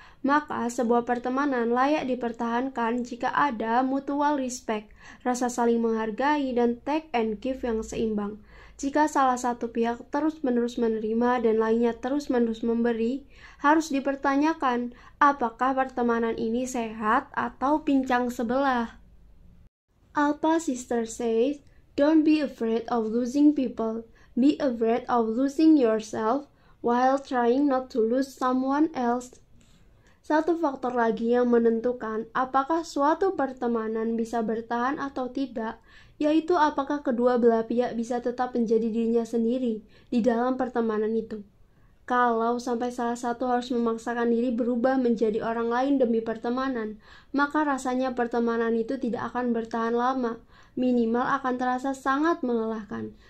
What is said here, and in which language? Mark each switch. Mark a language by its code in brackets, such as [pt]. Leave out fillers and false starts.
[id] Maka sebuah pertemanan layak dipertahankan jika ada [en] mutual respect, [id] rasa saling menghargai, dan [en] take and give [id] yang seimbang. Jika salah satu pihak terus-menerus menerima dan lainnya terus-menerus memberi, harus dipertanyakan apakah pertemanan ini sehat atau pincang sebelah. [en] Alpha Sister says, don't be afraid of losing people. Be afraid of losing yourself while trying not to lose someone else. [id] Satu faktor lagi yang menentukan apakah suatu pertemanan bisa bertahan atau tidak, yaitu apakah kedua belah pihak bisa tetap menjadi dirinya sendiri di dalam pertemanan itu. Kalau sampai salah satu harus memaksakan diri berubah menjadi orang lain demi pertemanan, maka rasanya pertemanan itu tidak akan bertahan lama, minimal akan terasa sangat melelahkan.